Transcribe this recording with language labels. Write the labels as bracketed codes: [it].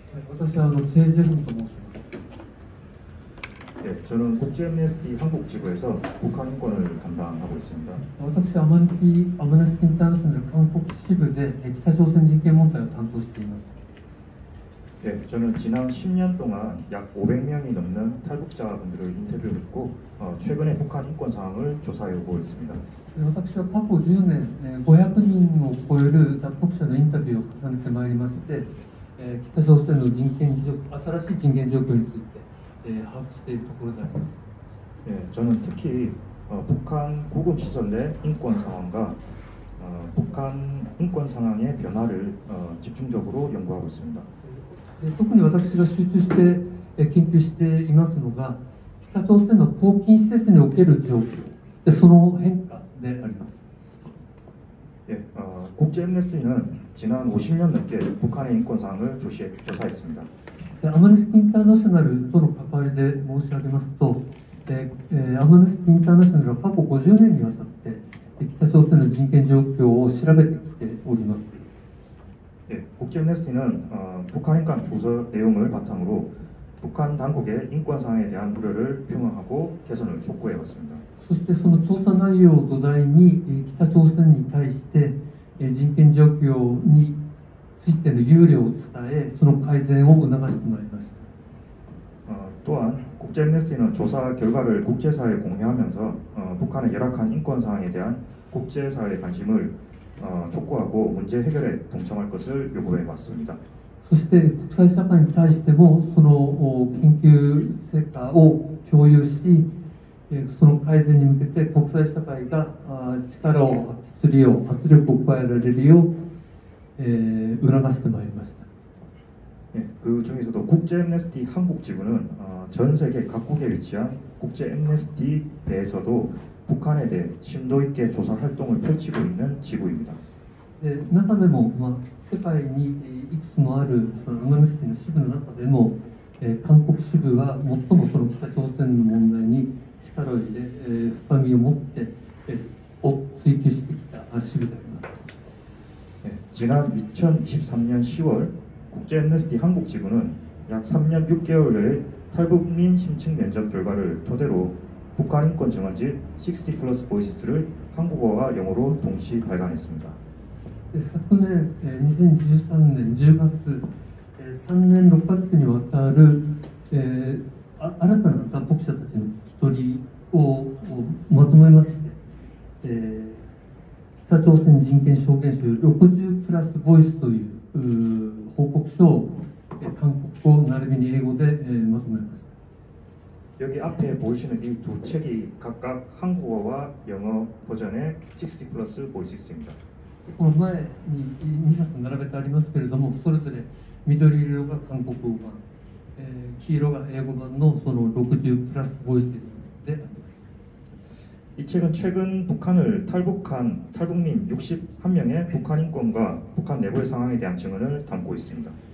[ja] 私はチェ・ジェフンと申します。 [ko] 네, 저는 국제애니스티 한국지부에서 북한 인권을 담당하고 있습니다. [ja] 私はアムネスティ・インターナショナル韓国支部で北朝鮮人権問題を担当しています。 [ko] 네, 저는 지난 10년 동안 약 500명이 넘는 탈북자분들을 인터뷰했고 최근에 북한 인권 상황을 조사해 오고 있습니다. [ja] 私は過去10年、500人を超える脱北者のインタビューを重ねてまいりまして、北朝鮮の新しい人権状況について、把握しているところであります。 [ko] 네, 저는 특히 북한 구금 시설 내 인권 상황과 북한 인권 상황의 변화를 집중적으로 연구하고 있습니다. [ja] 特に私が集中して研究していますのが、北朝鮮の拘禁施設における状況でその変化であります。 [ko] 예, 국제애니스티는 지난 50년 넘게 북한의 인권 상황을 조사했습니다. [ja] アムネスティ・インターナショナルとの関わりで申し上げますと、アムネスティ・インターナショナルは過去50年にわたって北朝鮮の人権状況を調べてきております。 [ko] 예, 국제애니스티는 북한 인권 조사 내용을 바탕으로 북한 당국의 인권 상황에 대한 우려를 표명하고 개선을 촉구해 왔습니다. [ja] そしてその調査内容を土台に北朝鮮に対して人権状況についての憂慮を伝え、その改善を促してまいりました。 [ko] 또한 국제애니스티는 조사 결과를 국제사회에 공유하면서 북한의 열악한 인권 상황에 대한 국제사회의 관심을 촉구하고 문제 해결에 동참할 것을 요구해 왔습니다. [ja] そして国際社会に対してもその研究成果を共有し、その改善に向けて国際社会が力を発揮するよう、圧力を加えられるよう、促してまいりました。 [ko] 네, 그 중에서도 국제애니스티 한국지부는 전 세계 각국에 위치한 국제애니스티 내에서도 북한에 대해 심도 있게 조사 활동을 펼치고 있는 지부입니다. [ja] 中でも、世界にいくつもあるそのアムネスティの支部の中でも、韓国支部は最もその北朝鮮の問題に力を入れ、深みを持って、追求してきた支部であります。 [ko] 네, 지난 2023년 10월 국제애니스티 한국지부는 약 3년 6개월의 탈북민 심층 면접 결과를 토대로 북한 인권 증언집 60 플러스 보이시스를 한국어와 영어로 동시 발간했습니다. [ja] 昨年2013年10月、3年6ヶ月にわたる、新たな脱北者たちの聞き取りをまとめまして、北朝鮮人権証言集60プラスボイスという報告書を韓国語並びに英語でまとめました。 [ko] 여기 앞에 보이시는 이 두 책이 각각 한국어와 영어 버전의 60 플러스 보이시스입니다. [ja] この前に2冊並べてありますけれども、それぞれ緑色が韓国語版、黄色が英語版のその60プラスボイスであります。 [ko] 이 책은 최근 북한을 탈북한 탈북민 61명의 북한 인권과 북한 내부의 상황에 대한 증언을 담고 있습니다.